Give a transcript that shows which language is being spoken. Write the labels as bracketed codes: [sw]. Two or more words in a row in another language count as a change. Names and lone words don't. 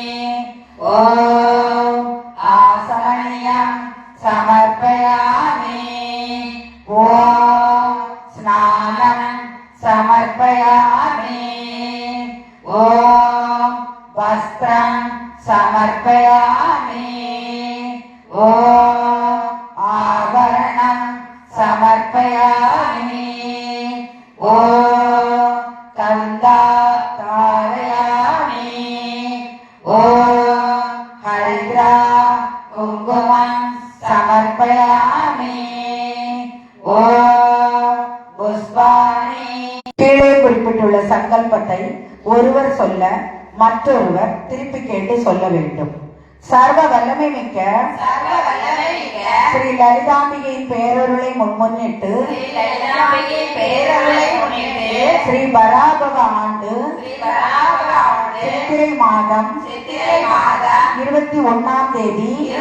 [sa] ओम् आचमनीयं समर्पयामि. ओम् स्नानं समर्पयामि. ओम् वस्त्रं समर्पयामि. समर्पयामि ॐ आभरणं समर्पयामि ॐ गन्धा धारयामि ॐ हरिद्रा कुङ्कुमं समर्पयामि ॐ पुष्पाणि [ta] கீழே குறிப்பிட்டுள்ள சங்கல்பத்தை ஒருவர் சொல்ல மற்றொருவர் திருப்பி கேட்டு சொல்ல வேண்டும். சர்வ வல்லமை மிக்க ஸ்ரீ லலிதாம்பிகையின் பேரருளை முன்னிட்டு ஸ்ரீ பராபவ ஆண்டு சித்திரை மாதம் 21ஆம் தேதி